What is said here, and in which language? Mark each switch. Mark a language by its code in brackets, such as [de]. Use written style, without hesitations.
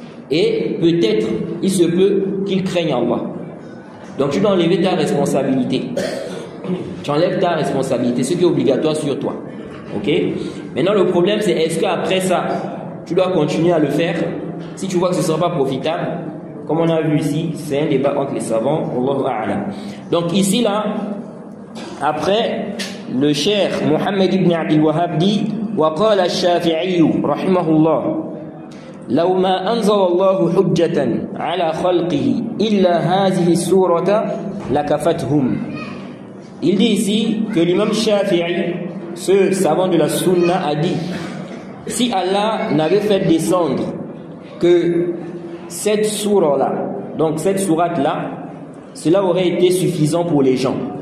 [fr] Et peut-être il se peut qu'ils craignent Allah. Donc tu dois enlever ta responsabilité. Tu enlèves ta responsabilité, ce qui est obligatoire sur toi. Ok? Maintenant le problème c'est est-ce qu'après ça, tu dois continuer à le faire? Si tu vois que ce ne sera pas profitable, comme on a vu ici, c'est un débat entre les savants. Allahu a'lam. Donc ici là, après le cheikh Mohammed ibn Abdul Wahhab dit [ar] وقال الشافعي رحمه الله لو ما أنزل الله حجة على خلقه إلا هذه السورة لكفتهم. [fr] Il dit ici que l'imam Shafi'i, ce savant de la Sunna, a dit si Allah n'avait fait descendre que cette sourate-là, donc cette sourate-là, cela aurait été suffisant pour les gens.